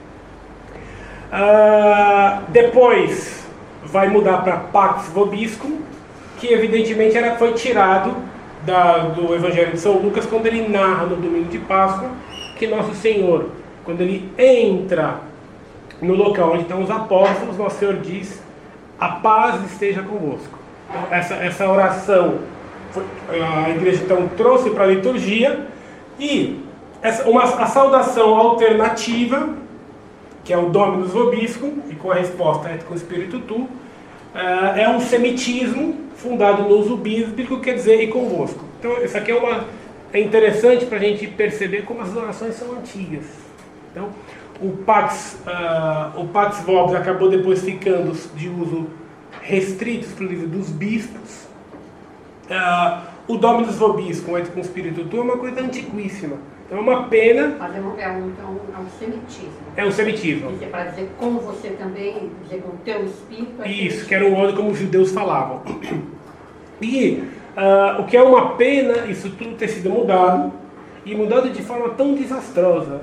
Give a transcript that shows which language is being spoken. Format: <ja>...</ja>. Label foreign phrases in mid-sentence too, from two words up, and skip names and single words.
<pt>Depois vai mudar para</pt> <la>Pax Vobiscum,</la> <pt>que evidentemente foi tirado do Evangelho de São Lucas, quando ele narra no domingo de Páscoa que Nosso Senhor, quando ele entra no local onde estão os apóstolos, Nosso Senhor diz: a paz esteja convosco. Então, essa oração a igreja então trouxe para a liturgia, e a saudação alternativa, que é o</pt> <la>Dominus Vobiscum,</la> <pt>e com a resposta</pt> <la>et cum spiritu tu,</la> <pt>é um semitismo fundado no uso bíblico, quer dizer, e convosco. Então, isso aqui é interessante para a gente perceber como as orações são antigas. Então, o</pt> <la>Pax Vobis</la> <pt>acabou depois ficando de uso restrito, exclusivo dos bispos.</pt> <la>O Dominus Vobiscum, et cum spiritu tu,</la> <pt>é uma coisa antiquíssima. Então, é uma pena. Mas é um semitismo. É um semitismo. Isso é para dizer com você também, dizer com o teu espírito. Isso, que era um modo como os judeus falavam. E o que é uma pena, isso tudo ter sido mudado, e mudado de forma tão desastrosa.</pt>